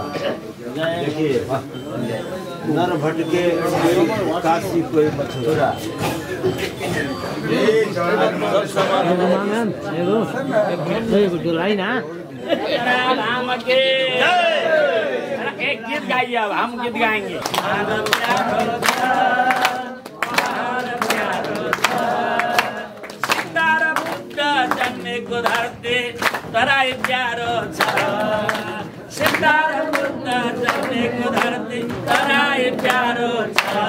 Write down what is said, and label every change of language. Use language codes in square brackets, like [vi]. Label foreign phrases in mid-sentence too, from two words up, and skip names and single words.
[hi] देखिए नर भटके काशी कोई मथुरा राम के एक गीत गाइए, अब हम गीत गाएंगे। [ne] सीतारा बुद्ध जन्मेको धरती तराई प्यारो छ, सीतारा बुद्ध जन्मेको धरती तराई प्यारो छ,